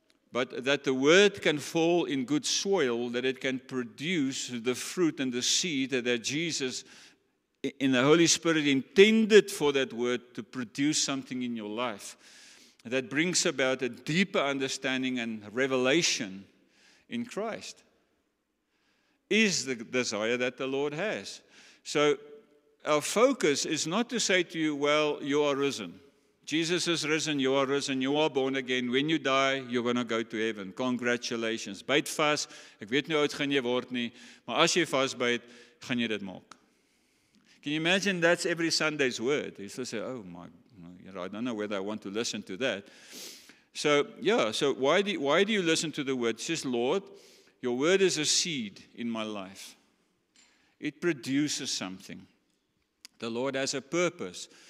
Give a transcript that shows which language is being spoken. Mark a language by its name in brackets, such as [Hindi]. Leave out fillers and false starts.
[English] But that the word can fall in good soil, that it can produce the fruit and the seed that Jesus, in the Holy Spirit, intended for that word to produce something in your life that brings about a deeper understanding and revelation in Christ, is the desire that the Lord has. So our focus is not to say to you, well, you are risen. Jesus is risen, you are born again. When you die, you're going to go to heaven. Congratulations. [Afrikaans] Byt vas. Ek weet nie hoe oud gaan jy word nie, maar as jy vasbyt, gaan jy dit maak. [English] Can you imagine that's every Sunday's word? You still say, oh my, I don't know whether I want to listen to that. So why do you listen to the word? It says, Lord, your word is a seed in my life. It produces something. The Lord has a purpose.